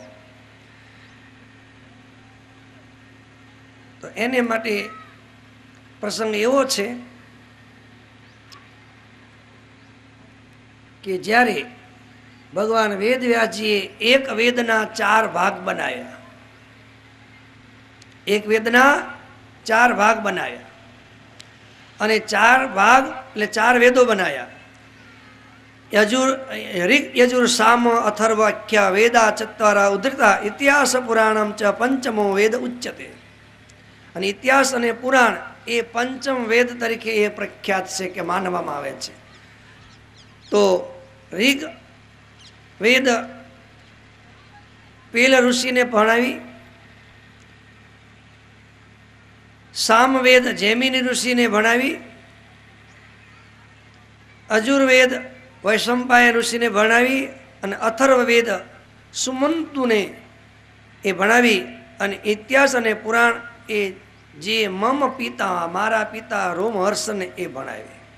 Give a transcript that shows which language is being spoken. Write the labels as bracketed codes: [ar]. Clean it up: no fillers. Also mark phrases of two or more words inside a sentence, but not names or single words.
[gu] તો એને માટે પ્રસંગ એવો છે કે જ્યારે ભગવાન વેદવ્યાસજીએ એક વેદના 4 ભાગ બનાવ્યા, એક વેદના 4 ભાગ બનાવ્યા અને 4 ભાગ એટલે 4 વેદો બનાવ્યા. [sa] ऋक् यजुर साम अथर्वाख्या वेदा चत्वारा उद्धृता इतिहास पुराणम च पंचमो वेद उच्यते. [gu] અને ઇતિહાસ અને પુરાણ એ પંચમ વેદ તરીકે એ પ્રખ્યાત છે કે માનવામાં આવે છે. તો ઋગ વેદ પેલ ઋષિને ભણાવી, સામવેદ જૈમિની ઋષિને ભણાવી, અજુર્વેદ વૈશંપાય ઋષિને ભણાવી અને અથર્વવેદ સુમંતુને એ ભણાવી અને ઇતિહાસ અને પુરાણ એ જે [sa] मम पिता [gu] મારા પિતા રોમહર્ષને એ ભણાવી.